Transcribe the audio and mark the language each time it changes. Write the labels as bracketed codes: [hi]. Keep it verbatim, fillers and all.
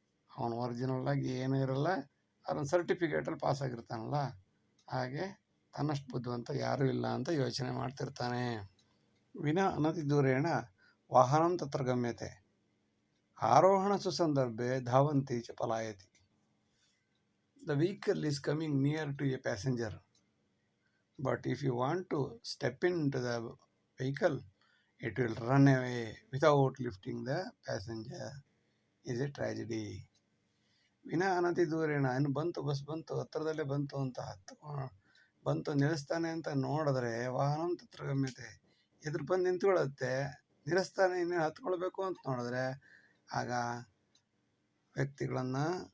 [kn] ಅವನು ಒರಿಜಿನಲ್ ಆಗಿ ಏನೂ ಇರಲ್ಲ, ಅದೊಂದು ಸರ್ಟಿಫಿಕೇಟಲ್ಲಿ ಪಾಸ್ ಆಗಿರ್ತಾನಲ್ಲ, ಹಾಗೆ ತನ್ನಷ್ಟು ಬುದ್ಧಿವಂತ ಯಾರೂ ಇಲ್ಲ ಅಂತ ಯೋಚನೆ ಮಾಡ್ತಿರ್ತಾನೆ. [sa] ವಿನ ಅನತಿ ದೂರೇಣ ವಾಹನಂ ತತ್ರ ಗಮ್ಯತೆ, ಆರೋಹಣ ಸುಸಂದರ್ಭೆ ಧಾವಂತಿ ಚ ಪಲಾಯತಿ. [en] The vehicle is coming near to a passenger, but if you want to step into the vehicle, it will run away without lifting the passenger. Is a tragedy. [sa] ವಿನ ಅನತಿ ದೂರೇಣ, [kn] ಇನ್ನು ಬಂತು ಬಸ್ ಬಂತು, ಹತ್ತಿರದಲ್ಲೇ ಬಂತು ಅಂತ ಹತ್ತು ಬಂತು ನಿಲ್ಲಿಸ್ತಾನೆ ಅಂತ ನೋಡಿದ್ರೆ [sa] ವಾಹನ ತತ್ರ ಗಮ್ಯತೆ, [kn] ಎದುರು ಬಂದು ನಿಂತ್ಕೊಳ್ಳುತ್ತೆ, ನಿಲ್ಲಿಸ್ತಾನೆ ಇನ್ನೇನು ಹತ್ಕೊಳ್ಬೇಕು ಅಂತ ನೋಡಿದ್ರೆ ಆಗ ವ್ಯಕ್ತಿಗಳನ್ನು